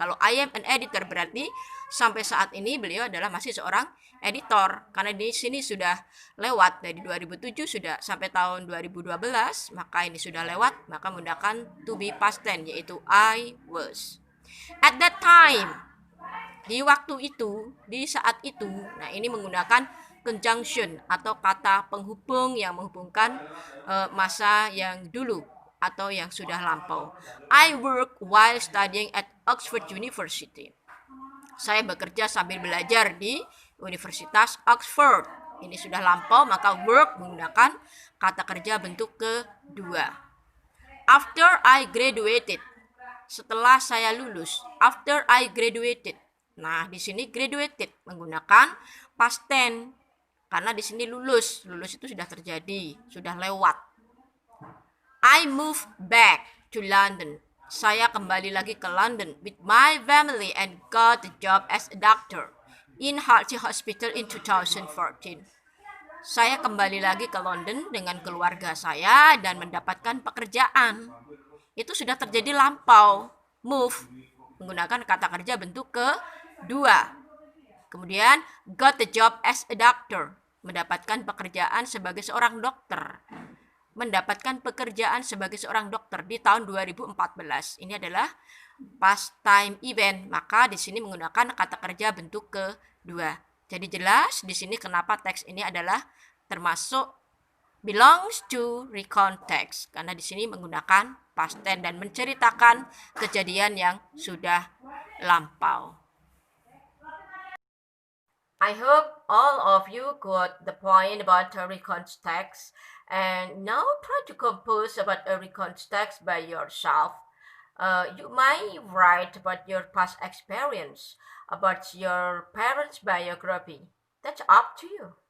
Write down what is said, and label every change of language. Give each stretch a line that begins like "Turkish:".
Indonesian: Kalau
English: I am an editor
Indonesian: berarti sampai saat ini beliau adalah masih seorang editor, karena di sini sudah lewat dari 2007 sudah sampai tahun 2012, maka ini sudah lewat, maka menggunakan to be past tense, yaitu
English: I was. At that time,
Indonesian: di waktu itu, di saat itu. Nah, ini menggunakan conjunction atau kata penghubung yang menghubungkan masa yang dulu atau yang sudah lampau.
English: I work while studying at Oxford University.
Indonesian: Saya bekerja sambil belajar di Universitas Oxford. Ini sudah lampau, maka work menggunakan kata kerja bentuk kedua.
English: After I graduated.
Indonesian: Setelah saya lulus.
English: After I graduated.
Indonesian: Nah, di sini graduated menggunakan past tense. Karena di sini lulus itu sudah terjadi, sudah lewat.
English: I moved back to London.
Indonesian: Saya kembali lagi ke
English: London with my family and got a job as a doctor in Hartley Hospital in 2014.
Indonesian: Saya kembali lagi ke London dengan keluarga saya dan mendapatkan pekerjaan. Itu sudah terjadi lampau. Move menggunakan kata kerja bentuk kedua. Kemudian
English: got the job as a doctor,
Indonesian: mendapatkan pekerjaan sebagai seorang dokter. Mendapatkan pekerjaan sebagai seorang dokter di tahun 2014. Ini adalah past time event, maka di sini menggunakan kata kerja bentuk kedua. Jadi jelas di sini kenapa teks ini adalah termasuk
English: belongs to
Indonesian: recount text, karena di sini menggunakan past tense dan menceritakan kejadian yang sudah lampau.
English: I hope all of you got the point about a recount text, and now try to compose about a recount text by yourself. You might write about your past experience, about your parents' biography. That's up to you.